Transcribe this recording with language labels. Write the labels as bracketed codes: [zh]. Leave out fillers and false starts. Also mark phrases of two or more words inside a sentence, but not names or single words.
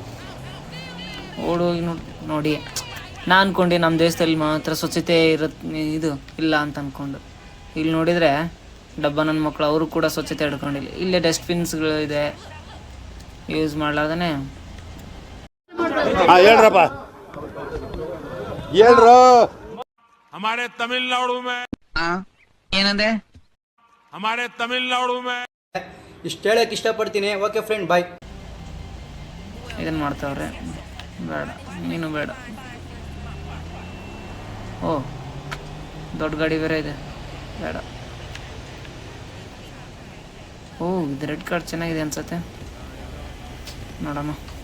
[kn] ಓಡೋಗಿ ನೋಡಿ, ನಾನು ಅಂದ್ಕೊಂಡು ನಮ್ಮ ದೇಶದಲ್ಲಿ ಮಾತ್ರ ಸ್ವಚ್ಛತೆ ಇದು ಇಲ್ಲ ಅಂತ ಅಂದ್ಕೊಂಡು. ಇಲ್ಲಿ ನೋಡಿದರೆ ಡಬ್ಬ ನನ್ನ ಮಕ್ಕಳು, ಅವರು ಕೂಡ ಸ್ವಚ್ಛತೆ ಹಿಡ್ಕೊಂಡಿಲ್ಲ. ಇಲ್ಲೇ ಡಸ್ಟ್ಬಿನ್ಸ್ಗಳು ಇದೆ, ಯೂಸ್ ಮಾಡ್ಲಾರ್ದೇ. ಹೇಳ್ರಪ್ಪ, ಹೇಳ್ರು. [hi] हमारे तमिलनाडु में [kn] ಏನಂದೆ [hi] हमारे तमिलनाडु में [kn] ಇಷ್ಟು ಹೇಳಕ್ಕೆ ಇಷ್ಟಪಡ್ತೀನಿ. [en] okay friend, bye. [kn] ಇದನ್ನು ಮಾಡ್ತಾವ್ರೆ. ಬೇಡ, ನೀನು ಬೇಡ. ಓ, ದೊಡ್ಡ ಗಾಡಿ ಬೇರೆ ಇದೆ, ಬೇಡ. ಓ, ಇದು [en] red card [kn] ಚೆನ್ನಾಗಿದೆ ಅನ್ಸತ್ತೆ, ನೋಡಮ್ಮ.